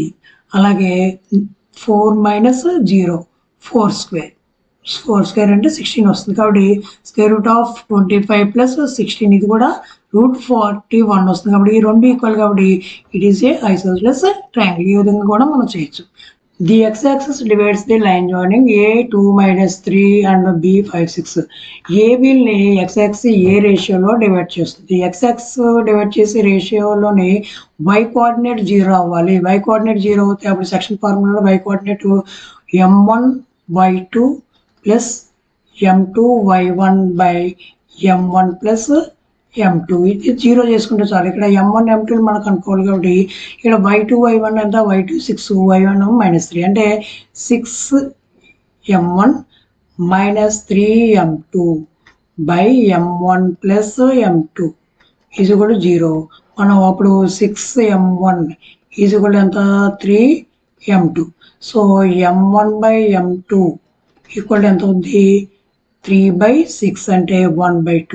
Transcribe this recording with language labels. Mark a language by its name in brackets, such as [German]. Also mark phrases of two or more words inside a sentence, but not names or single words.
[Telugu] అలాగే 4 - 0 4 స్క్వేర్ అంటే 16 వస్తుంది. కాబట్టి [English] square root of 25 plus 16 [Telugu] ఇది కూడా √41 వస్తుంది. కాబట్టి ఈ రెండు ఈక్వల్ కాబట్టి [English] it is a isosceles triangle. [Telugu] ఈ విధంగా కూడా మనం చేయొచ్చు. [English] ది x-axis divides the line joining A2 - 3 and B56. [Telugu] ఏబీని x-axis ఏ రేషియోలో డివైడ్ చేస్తుంది? x-axis డివైడ్ చేసే రేషియోలోని [English] y coordinate [Telugu] 0 అవ్వాలి. [English] y coordinate [Telugu] 0 అవుతే అప్పుడు [English] section formulaలో y coordinate m1y2 plus m2y1 by m1 plus m2 [Telugu] ఇది 0 చేసుకుంటే చాలు. ఇక్కడ m1 m2 మనకు అనుకోవాలి కాబట్టి ఇక్కడ y2 y1 ఎంత? [English] y2 6 y1 -3 అంటే 6m1 - 3m2 by m1 plus m2 is equal to 0. [Telugu] మనం అప్పుడు [English] 6m1 is equal to [Telugu] ఎంత? 3 m2. సో m1 by m2 ఈక్వల్ ఎంత అవుతుంది 3/6 అంటే 1/2.